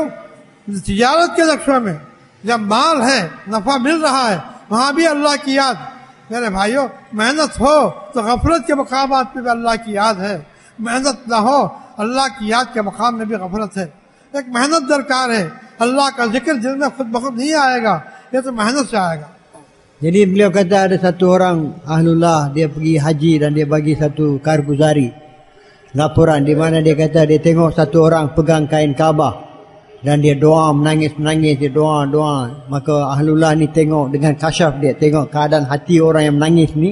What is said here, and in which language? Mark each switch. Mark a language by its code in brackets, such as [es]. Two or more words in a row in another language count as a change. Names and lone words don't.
[ur] تجارت کے لکشیوں میں جب مال ہے، نفع مل رہا ہے، وہاں بھی اللہ کی یاد. میرے بھائیوں، محنت ہو تو غفلت کے مقابات میں بھی اللہ کی یاد ہے. محنت نہ ہو اللہ کی یاد کے مقام میں بھی غفلت ہے. ایک محنت درکار ہے. اللہ کا ذکر دل میں خود بخود نہیں آئے گا، یہ تو محنت سے آئے گا. [ms] Jadi beliau kata ada satu orang ahlullah, dia pergi haji dan dia bagi satu karguzari, laporan di mana dia kata dia tengok satu orang pegang kain Kaabah dan dia doa, menangis, dia doa. Maka ahlullah ni tengok dengan kasyaf, dia tengok keadaan hati orang yang menangis ni.